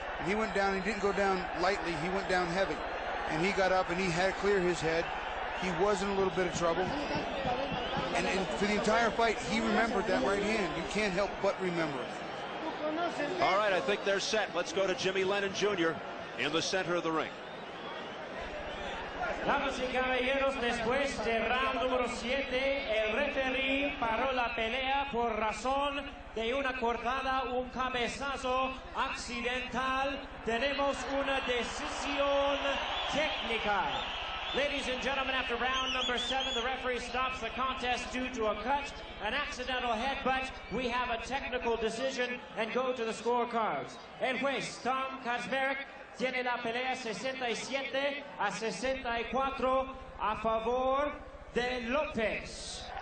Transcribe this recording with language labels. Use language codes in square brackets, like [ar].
[en] And he went down, he didn't go down lightly, he went down heavy. And he got up and he had to clear his head. He was in a little bit of trouble. And for the entire fight, he remembered that right hand. You can't help but remember it. All right, I think they're set. Let's go to Jimmy Lennon Jr. in the center of the ring. [es] Damas y caballeros, después de round número 7, el referee paró la pelea por razón de una cortada, un cabezazo accidental. Tenemos una decisión técnica. [en] Ladies and gentlemen, after round number 7, the referee stops the contest due to a cut, an accidental headbutt. We have a technical decision and go to the scorecards. [es] El juez Tom Kazmarek tiene la pelea 67-64 a favor de Lopez.